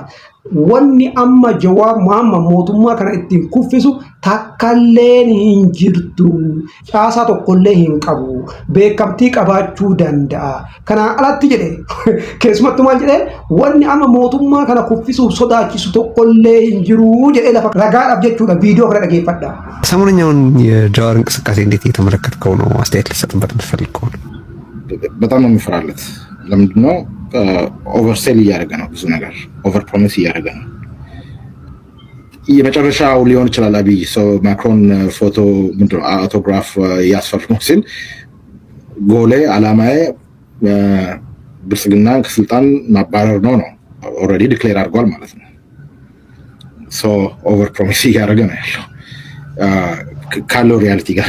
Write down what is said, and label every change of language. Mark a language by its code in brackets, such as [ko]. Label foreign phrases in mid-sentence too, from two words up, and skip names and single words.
[om] Wanni amma Jawaar Mohammad mootummaa kana ittiin kuffisu takkallee hin jirtu. Caasaa tokkollee hin qabu. Beekamtii qabaachuu danda'a. Kanaan alatti jedhe keessumattuu maal jedhee wanni amma mootummaa kana kuffisuuf sodaachisu tokkollee hin jiru jedhee lafa ragaadhaaf jechuudha. Viidiyoo kana dhageeffadha. [am] ሰሞኑኛውን የጃዋር እንቅስቃሴ እንዴት እየተመለከትከው ነው? አስተያየት ልሰጥበት የምትፈልገው ነው? በጣም ነው የምፈራለት። ለምንድን ነው ኦቨርሴል እያደረገ ነው? ብዙ ነገር [en] over promise [am] እያደረገ ነው። የመጨረሻው ሊሆን ይችላል። አብይ ሰው ማክሮን ፎቶ ምንድነው አውቶግራፍ ያስፈርመው ሲል ጎሌ አላማዬ ብልጽግና ከስልጣን ማባረር ነው [en] already declare [am] አድርጓል ማለት ነው። ሶ [en] over promise [am] እያደረገ ነው ያለው ካለው ሪያሊቲ ጋር